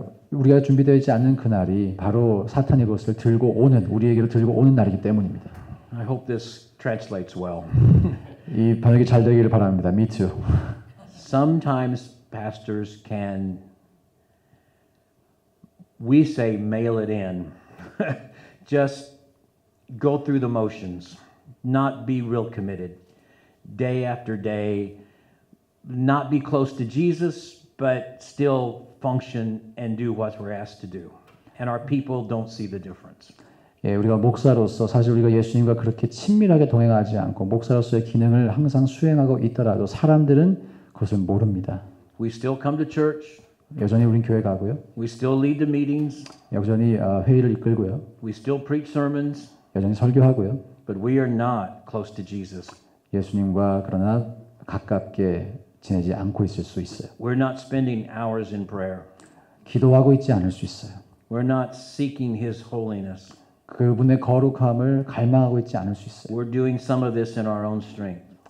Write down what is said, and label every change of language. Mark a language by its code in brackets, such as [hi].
[ko] 우리가 준비되어 있지 않는 그날이 바로 사탄이 그것을 들고 오는 우리에게로 들고 오는 날이기 때문입니다. [en] I hope this translates well. [ko] 이 번역이 잘 되기를 바랍니다. [en] Me too. Sometimes pastors can, we say mail it in, just go through the motions, not be real committed, day after day, not be close to Jesus, but still function and do what we're asked to do. and our people don't see the difference. [ko] 예, 우리가 목사로서 사실 우리가 예수님과 그렇게 친밀하게 동행하지 않고 목사로서의 기능을 항상 수행하고 있더라도 사람들은 그것을 모릅니다. [en] We still come to church. [ko] 여전히 우린 교회 가고요. [en] We still lead the meetings. [ko] 여전히 회의를 이끌고요. [en] We still preach sermons. [ko] 여전히 설교하고요. [en] But we are not close to Jesus. [ko] 예수님과 그러나 가깝게 지내지 않고 있을 수 있어요. [en] We're not spending hours in prayer. [ko] 기도하고 있지 않을 수 있어요. [en] We're not seeking His holiness. [ko] 그분의 거룩함을 갈망하고 있지 않을 수 있어요. [en] We're doing some of this in our own strength.